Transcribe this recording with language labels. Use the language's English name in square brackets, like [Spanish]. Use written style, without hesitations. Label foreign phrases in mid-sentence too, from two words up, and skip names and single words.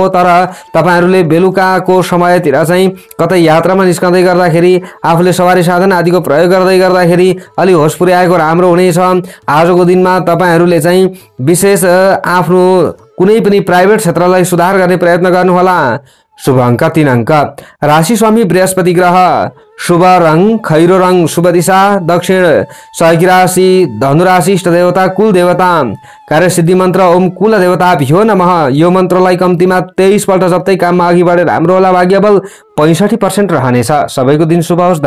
[Nepali] तर तपाईहरुले बेलुकाको समयतिर चाहिँ कतै यात्रामा निस्कँदै गर्दाखेरि आफूले सवारी साधन आदिको प्रयोग गर्दाखेरि अलि होस पुर्याएको राम्रो हुनेछ। आजको दिनमा तपाईहरुले चाहिँ विशेष आफ्नो कुनै पनि प्राइभेट क्षेत्रलाई सुधार गर्ने प्रयत्न गर्नुहोला। शुभ अंक 3 अंक। राशि स्वामी बृहस्पति ग्रह। शुभ रंग खैरो रंग। शुभ दिशा दक्षिण। सहयोगी राशि धनु राशि। इष्ट देवता कुल देवता। कार्य सिद्धि मन्त्र [Sanskrit] ओम कुल देवताभ्यो नमः। [Nepali] यो मन्त्रलाई कम्तीमा 23 पल्ट जप्दै काममा अघि बढेर राम्रो होला। भाग्य बल 65% रहनेछ। सबैको दिन शुभ होस्।